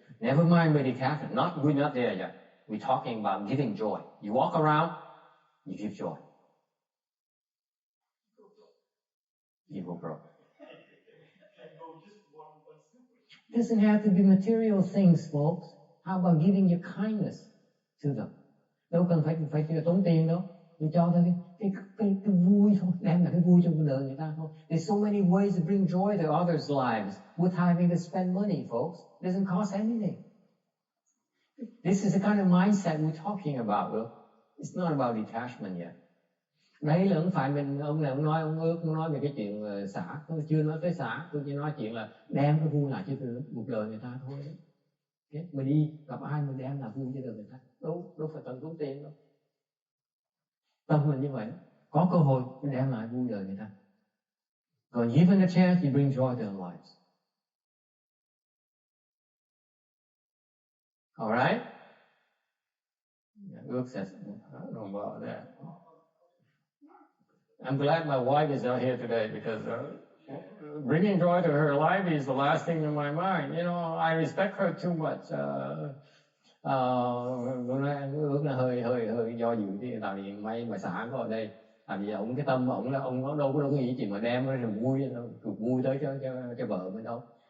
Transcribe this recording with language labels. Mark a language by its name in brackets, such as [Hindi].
[English] Never mind with detachment. We're not there yet. We're talking about giving joy. You walk around, you give joy. You will grow. It doesn't have to be material things, folks. How about giving your kindness to them? [Vietnamese] Đâu cần phải tốn tiền đâu. Mình cho thôi cái vui thôi, đem lại cái vui trong cuộc đời người ta thôi. [English] There's so many ways to bring joy to others' lives without having to spend money, folks. It doesn't cost anything. This is the kind of mindset we're talking about, though. It's not about detachment yet. [Vietnamese] Đấy là không phải mình, ông này ông nói về cái chuyện xả, tôi chưa nói tới xả, tôi chỉ nói chuyện là đem cái vui lại cho cuộc đời người ta thôi. Okay? Mình đi gặp ai mình đem lại vui cho đời người ta, đâu phải cần tốn tiền đâu. Tâm mình như vậy, có cơ hội mình đem lại vui đời người ta. [English] Còn given a chance, you bring joy to their lives. All right? Ước says, I don't know about that. I'm glad my wife is not here today because bringing joy to her life is the last thing in my mind. You know, I respect her too much. [Vietnamese] Ước là hơi do dự thì tại vì may mà xã có ở đây. Tại vì ông cái tâm ông là ông đâu có nghĩ chuyện mà đem cái niềm vui tới cho vợ mình đâu.